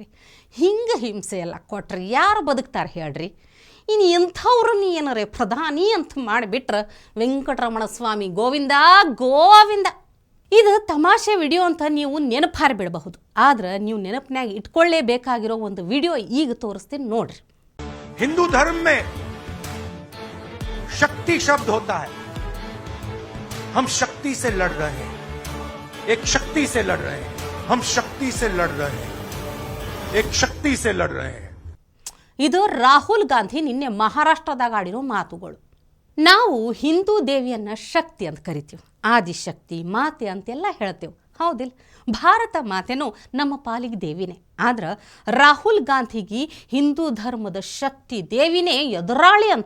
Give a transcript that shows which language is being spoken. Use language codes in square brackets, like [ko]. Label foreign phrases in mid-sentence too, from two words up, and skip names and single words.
[kn] ಹಿಂಗೆ ಹಿಂಸೆ ಎಲ್ಲ ಕೊಟ್ರಿ ಯಾರು ಬದುಕ್ತಾರೆ ಹೇಳ್ರಿ? ಇನ್ನು ಇಂಥವ್ರನ್ನ ಏನಾರೇ ಪ್ರಧಾನಿ ಅಂತ ಮಾಡಿಬಿಟ್ರೆ ವೆಂಕಟರಮಣ ಸ್ವಾಮಿ ಗೋವಿಂದ ಗೋವಿಂದ. ಇದು ತಮಾಷೆ ವಿಡಿಯೋ ಅಂತ ನೀವು ನೆನಪಾರಿ ಬಿಡಬಹುದು, ಆದ್ರೆ ನೀವು ನೆನಪಿನಾಗ ಇಟ್ಕೊಳ್ಳೇಬೇಕಾಗಿರೋ ಒಂದು ವಿಡಿಯೋ ಈಗ ತೋರಿಸ್ತೀನಿ ನೋಡ್ರಿ. [hi] हिंदू धर्म में शक्ति शब्द होता है. हम शक्ति से लड़ रहे हैं, एक शक्ति से लड़ रहे हैं, हम शक्ति से लड़ रहे हैं, एक शक्ति से लड़ रहे हैं. [kn] ಇದು ರಾಹುಲ್ ಗಾಂಧಿ ನಿನ್ನೆ ಮಹಾರಾಷ್ಟ್ರದಾಗ ಆಡಿರೋ ಮಾತುಗಳು. ನಾವು ಹಿಂದೂ ದೇವಿಯನ್ನು ಶಕ್ತಿ ಅಂತ ಕರಿತೀವಿ, ಆದಿಶಕ್ತಿ ಮಾತೆ ಅಂತೆಲ್ಲ ಹೇಳ್ತೇವೆ, ಹೌದಿಲ್ಲ? ಭಾರತ ಮಾತೆನೂ ನಮ್ಮ ಪಾಲಿಗೆ ದೇವಿನೇ. ಆದ್ರೆ ರಾಹುಲ್ ಗಾಂಧಿಗೆ ಹಿಂದೂ ಧರ್ಮದ ಶಕ್ತಿ ದೇವಿನೇ ಎದುರಾಳಿ ಅಂತ.